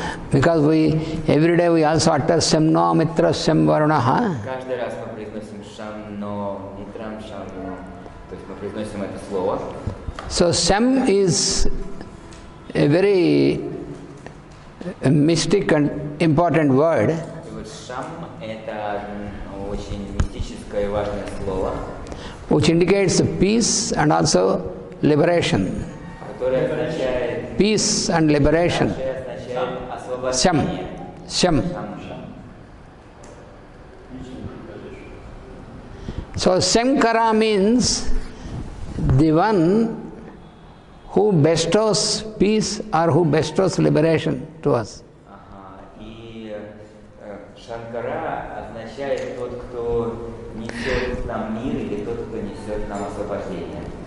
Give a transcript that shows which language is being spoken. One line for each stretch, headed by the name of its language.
English: because every day we also utter Semno Mitra Sem Varunaha.
Russian: Каждый раз мы произносим Шамно, Митрам Шамно, то есть мы произносим это слово.
English: So Shem is a very mystic and important word.
Russian: И вот Шам — это очень мистическое и важное слово,
English: which indicates peace and also liberation.
Russian: которое означает
English: Peace and liberation. Shem. Shem. So Shankara means the one who bestows peace or who bestows liberation to us.
Russian: И Шанкара означает тот, кто несет нам мир, или тот, кто несет нам освобождение.